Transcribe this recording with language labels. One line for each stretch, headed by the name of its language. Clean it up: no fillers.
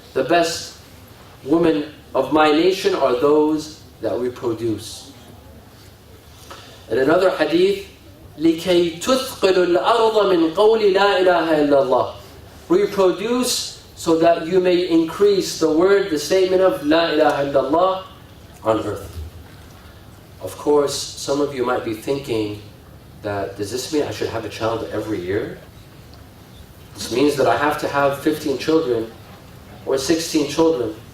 English: The best women of my nation are those that reproduce. And another hadith,
Arabic: لِكَيْ تُثْقِلُ الْأَرْضَ مِنْ قَوْلِ لَا إِلَهَ إِلَّا اللَّهِ.
English: Reproduce so that you may increase the word, the statement of La ilaha illallah on earth. Of course, some of you might be thinking that, does this mean I should have a child every year? This means that I have to have 15 children or 16 children.